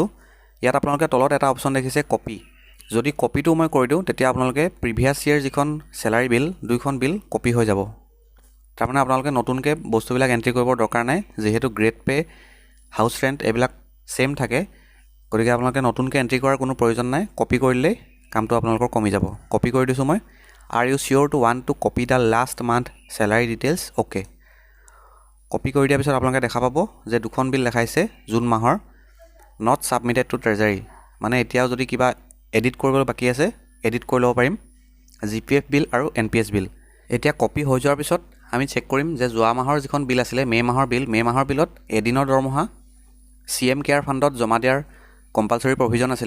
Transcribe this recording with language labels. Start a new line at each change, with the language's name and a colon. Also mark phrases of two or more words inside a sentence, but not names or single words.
Assamese: ইয়াত আপোনালোকে তলত এটা অপচন দেখিছে কপি। যদি কপিটো মই কৰি দিওঁ তেতিয়া আপোনালোকে প্ৰিভিয়াছ ইয়াৰ যিখন
English: salary bill
Assamese: দুইখন বিল কপি হৈ যাব। তাৰমানে আপোনালোকে নতুনকৈ বস্তুবিলাক এন্ট্ৰি কৰিবৰ দৰকাৰ নাই, যিহেতু
English: grade pay, house rent
Assamese: এইবিলাক সেম থাকে। গতিকে আপোনালোকে নতুনকৈ এন্ট্ৰি কৰাৰ কোনো প্ৰয়োজন নাই। কপি কৰিলেই কামটো আপোনালোকৰ কমি যাব। কপি কৰি দিছো মই।
English: Are you sure to want to copy the last month salary details?
Assamese: Okay. কপি কৰি দিয়াৰ পিছত আপোনালোকে দেখা পাব যে দুখন বিল দেখাইছে জুন মাহৰ
English: not submitted to treasury।
Assamese: মানে এতিয়াও যদি কিবা এডিট কৰিবলৈ বাকি আছে এডিট কৰি ল'ব পাৰিম,
English: GPF bill
Assamese: আৰু
English: NPS bill.
Assamese: এতিয়া কপি হৈ যোৱাৰ পিছত আমি চেক কৰিম যে যোৱা মাহৰ যিখন বিল আছিলে মে মাহৰ বিলত এদিনৰ দৰমহা CM কেয়াৰ ফাণ্ডত জমা দিয়াৰ
English: compulsory provision
Assamese: আছিলে।